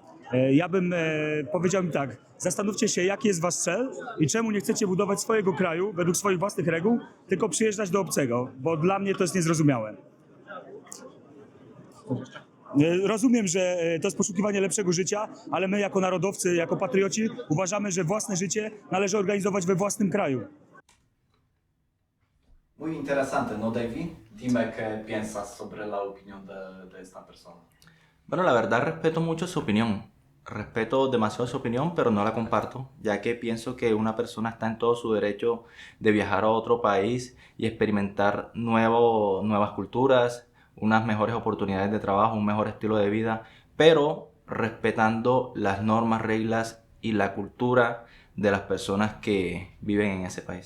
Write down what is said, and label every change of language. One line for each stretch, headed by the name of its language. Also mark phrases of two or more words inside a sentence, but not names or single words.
Polish: Ja bym powiedział im tak, zastanówcie się, jaki jest wasz cel i czemu nie chcecie budować swojego kraju według swoich własnych reguł, tylko przyjeżdżać do obcego, bo dla mnie to jest niezrozumiałe. Rozumiem, że to jest poszukiwanie lepszego życia, ale my jako narodowcy, jako patrioci uważamy, że własne życie należy organizować we własnym kraju.
Spanish: Muy interesante, ¿no, Davey? Dime qué piensas sobre la opinión de esta persona. Bueno, la verdad respeto mucho su opinión. Respeto demasiado su opinión, pero no la comparto, ya que pienso que una persona está en todo su derecho de viajar a otro país y experimentar nuevas culturas, unas mejores oportunidades de trabajo, un mejor estilo de vida, pero respetando las normas, reglas y la cultura de las personas que viven en ese país.